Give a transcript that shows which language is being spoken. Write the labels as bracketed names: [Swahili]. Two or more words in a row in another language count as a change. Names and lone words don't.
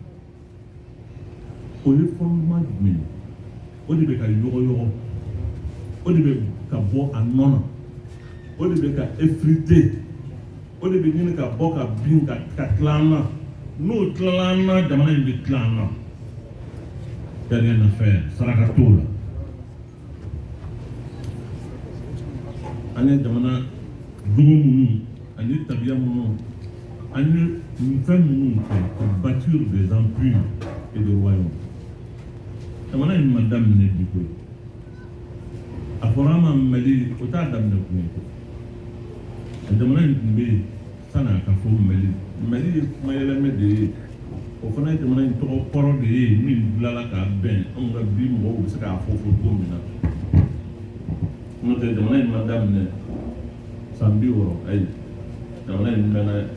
[Bambara] o ye fondement jumɛn ye o de bɛ ka yɔgɔyɔgɔ o de bɛ ka bɔ a nɔ na o de bɛ ka effriter o de bɛ ɲini ka bɔ ka bin ka tila an na n'o tilala an na jamana in bɛ tila an na [French] rien à faire [Bambara] saraka t'o la an ye jamana jogo minnu ani tabiya minnu an ye fɛn minnu kɛ [French] pour bâtir des empires et des royaumes [Bambara] jamana in ma daminɛ bi koyi a fɔra an ma Mali o t'a daminɛ kun ye koyi jamana in tun bɛ yen sanni a ka fɔ Mali ye kuma yɛlɛmɛ de ye o fana ye jamana in tɔgɔ kɔrɔ de ye min dilanna k'a bɛn anw ka bi mɔgɔw bɛ se k'a fɔ cogo min na n'o tɛ jamana in ma daminɛ san 60 ayi jamana in mɛnna